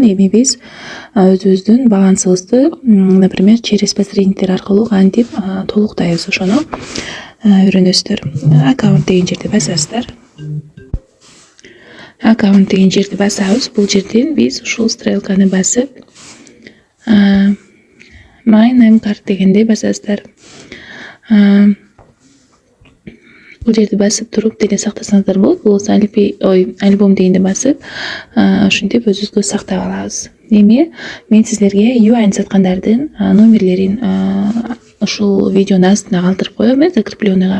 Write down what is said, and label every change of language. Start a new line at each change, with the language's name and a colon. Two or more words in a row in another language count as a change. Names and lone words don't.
Kyrgyz: Эми биз өзүбүздүн балансыбызды,
Russian: например, через
Kyrgyz: посредниктер аркылуу кантип толуктайбыз, ошону үйрөнөсүздөр. Аккаунт деген жерди басасыздар. Аккаунт деген жерди басабыз. Бул жерден биз ушул стрелканы басып,
English: My name card
Kyrgyz: дегенди басасыздар. Бул жерди басып туруп деле сактасаңыздар болот. Болбосо альбом дегенди басып, ушинтип өзүбүзгө сактап алабыз. Эми мен сиздерге юань саткандардын номерлерин ушул видеонун астына калтырып коем, закрепленныйга.